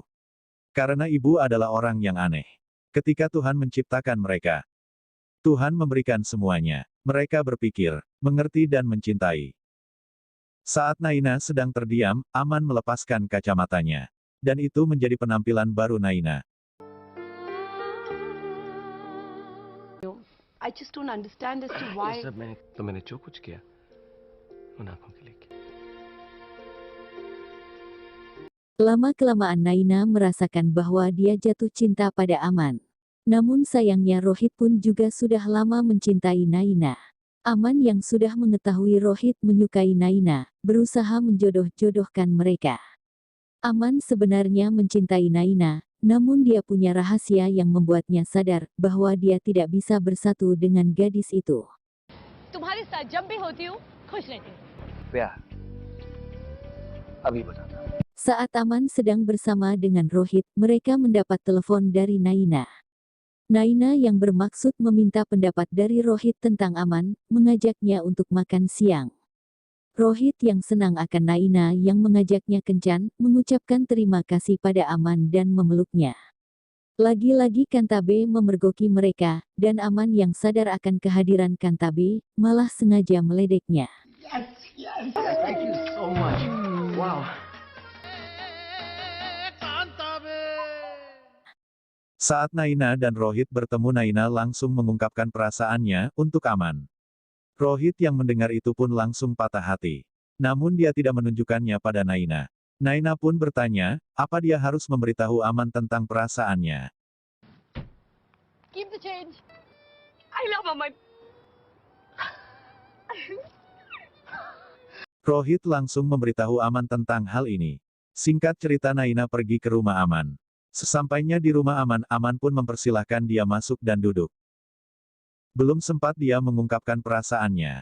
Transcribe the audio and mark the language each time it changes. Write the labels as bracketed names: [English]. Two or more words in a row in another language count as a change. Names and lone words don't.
[Indonesian] Karena ibu adalah orang yang aneh. Ketika Tuhan menciptakan mereka, Tuhan memberikan semuanya. Mereka berpikir, mengerti dan mencintai. Saat Naina sedang terdiam, Aman melepaskan kacamatanya. Dan itu menjadi penampilan baru Naina. [English] I just don't understand as to why. [Hindi] ये सब मैंने जो कुछ किया उन आंखों के लिए किया। [Indonesian] Lama-kelamaan Naina merasakan bahwa dia jatuh cinta pada Aman. Namun sayangnya Rohit pun juga sudah lama mencintai Naina. Aman yang sudah mengetahui Rohit menyukai Naina, berusaha menjodoh-jodohkan mereka. Aman sebenarnya mencintai Naina, namun dia punya rahasia yang membuatnya sadar bahwa dia tidak bisa bersatu dengan gadis itu. [Hindi] तुम्हारे साथ जब भी होती हूँ खुश रहती हूँ प्यार अभी बताता हूँ। [Indonesian] Saat Aman sedang bersama dengan Rohit, mereka mendapat telepon dari Naina. Naina yang bermaksud meminta pendapat dari Rohit tentang Aman, mengajaknya untuk makan siang. Rohit yang senang akan Naina yang mengajaknya kencan, mengucapkan terima kasih pada Aman dan memeluknya. Lagi-lagi Kantabe memergoki mereka, dan Aman yang sadar akan kehadiran Kantabe, malah sengaja meledeknya. [English] Yes, yes. Thank you so much. Wow. [Indonesian] Saat Naina dan Rohit bertemu, Naina langsung mengungkapkan perasaannya untuk Aman. Rohit yang mendengar itu pun langsung patah hati. Namun dia tidak menunjukkannya pada Naina. Naina pun bertanya, apa dia harus memberitahu Aman tentang perasaannya. [English] keep the change I love Aman [Indonesian] Rohit langsung memberitahu Aman tentang hal ini. Singkat cerita, Naina pergi ke rumah Aman. Sesampainya di rumah Aman, Aman pun mempersilahkan dia masuk dan duduk. Belum sempat dia mengungkapkan perasaannya.